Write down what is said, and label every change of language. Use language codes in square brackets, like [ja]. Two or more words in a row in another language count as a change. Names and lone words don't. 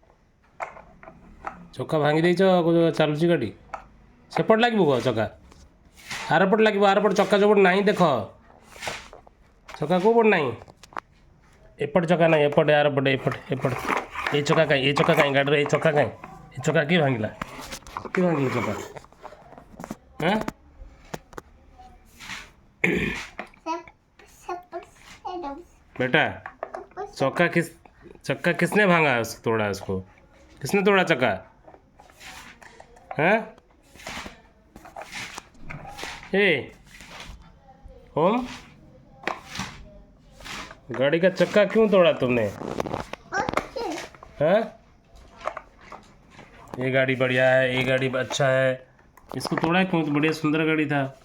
[or] ଚକା ଭାଙ୍ଗି ଦେଇଛ ଚାଲୁଛି ଗାଡ଼ି ସେପଟେ ଲାଗିବ କୁହ ଚକା ଆରପଟେ ଲାଗିବ ଆରପଟେ ଚକା ଯୋଉପଟେ ନାହିଁ ଦେଖ ଚକା କେଉଁ ପଟେ ନାହିଁ ଏପଟେ ଚକା ନାହିଁ ଏପଟେ ଆରପଟେ ଏପଟେ ଏଇ ଚକା କାଇଁ ଗାଡ଼ିର ଏଇ ଚକା କାଇଁ ଏ ଚକା କିଏ ଭାଙ୍ଗିଲା ଚକା [hi] हाँ बेटा चक्का किसने भांगा तोड़ा उसको किसने तोड़ा चक्का हैं ए ओम गाड़ी का चक्का क्यों तोड़ा तुमने हैं ये गाड़ी बढ़िया है ये गाड़ी अच्छा है इसको तोड़ा क्यों तो बढ़िया सुंदर गाड़ी था